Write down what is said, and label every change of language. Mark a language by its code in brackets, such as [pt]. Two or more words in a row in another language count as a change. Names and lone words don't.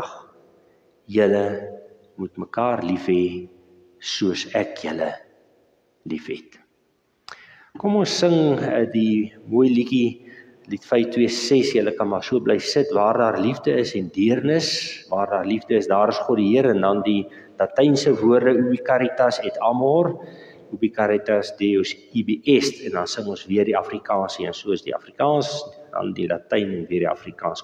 [af] Julle moet mekaar lief hê soos ek julle lief het. Kom ons sing die mooi liedjie, lied 526, julle kan maar so bly sit, waar daar liefde is en deernis, waar daar liefde is, daar is God die Here, en dan die Latynse woorde, [la] ubi caritas et amor, ubi caritas Deus ibi est, [af] en dan sing ons weer die Afrikaans, en so is die Afrikaans, dan die Latyn en weer die Afrikaans.